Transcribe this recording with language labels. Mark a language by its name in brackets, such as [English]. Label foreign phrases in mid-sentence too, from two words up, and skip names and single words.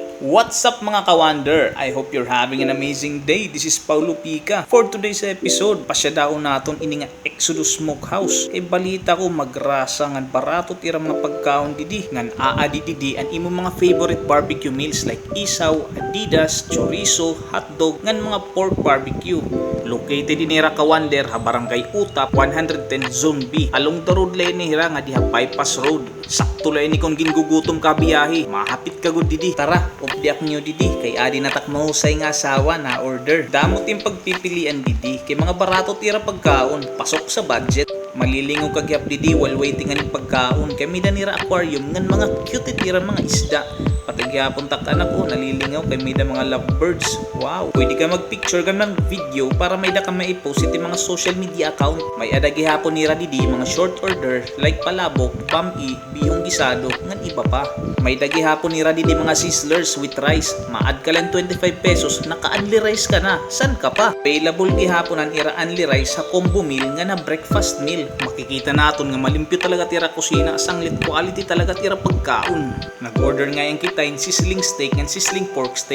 [English] What's up mga ka-wonder? I hope you're having an amazing day. This is Paulo Pica. For today's episode, [Waray] pasyadaon naton ini nga Exodus Smokehouse. Kay balita ko magrasa ngan barato tira mga pagkaon didi ngan aadi didi an imo mga [English] favorite barbecue meals like [Waray] isaw, adidas, chorizo, hotdog ngan mga pork barbecue. [English] Located in [Waray] Ira ka-wonder ha Barangay Utap 110 Zone B. [English] Along the road [Waray] lay ni Hira nga diha bypass road. Sakto lay ni kon gingugutom ka biyahe. Mahapit ka gud didi. Tara, updiak nyo didi kay adi natak mahusay nga asawa na order. Damot yung pagpipilian didi kay mga barato tira pagkaon. [Filipino] Pasok sa budget. [Waray] Malilingaw kagyap didi [English] while waiting [Waray] aning pagkaon. Kay may danira aquarium ngan mga cute tira mga isda. Patigyapon tak anak ko nalilingaw kay may da mga lovebirds. Wow, pwede ka magpicture ka ng video para may da ka maipost iti mga [English] social media account. [Waray] May ada gihapon nira didi mga [English] short order [Waray] like palabok, pam-i, bihong gisado ngan iba pa. May da gihapon nira didi mga [English] sizzlers with rice. [Waray] Maad ka lang 25 pesos, naka-unli rice ka na. [Filipino] San ka pa? [Waray] Available gihapon ang ira unli rice sa [English] combo meal [Waray] nga na [English] breakfast meal. [Waray] Makikita naton nga malimpyo talaga tira kusina, sanglit quality talaga tira pagkaon. Nag-order nga yung kita yung [English] sizzling steak and sizzling pork steak.